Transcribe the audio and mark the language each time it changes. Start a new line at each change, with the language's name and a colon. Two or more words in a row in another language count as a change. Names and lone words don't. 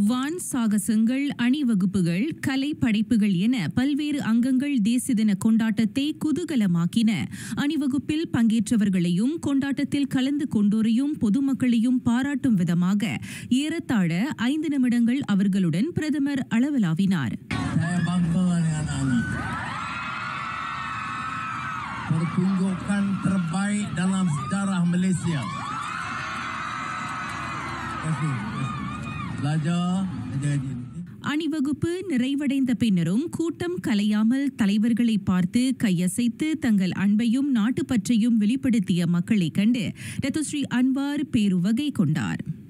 Tamil: வான் சாகசங்கள், அணிவகுப்புகள், கலை படைப்புகள் என பல்வேறு அங்கங்கள் தேசிய தின கொண்டாட்டத்தை குதூகலமாக்கின. அணிவகுப்பில் பங்கேற்றவர்களையும் கொண்டாட்டத்தில் கலந்து கொண்டோரையும் பொதுமக்களையும் பாராட்டும் விதமாக ஏறத்தாழ 5 நிமிடங்கள் அவர்களுடன் பிரதமர் அளவலாவினார்.
Malay: Pertunjukan terbaik dalam sejarah Malaysia.
Tamil: அணிவகுப்பு நிறைவடைந்த பின்னரும் கூட்டம் கலையாமல் தலைவர்களை பார்த்து கையசைத்து தங்கள் அன்பையும் நாட்டுப்பற்றையும் வெளிப்படுத்திய மக்களை கண்டு டத்துஸ்ரீ அன்வார் பேருவகை கொண்டார்.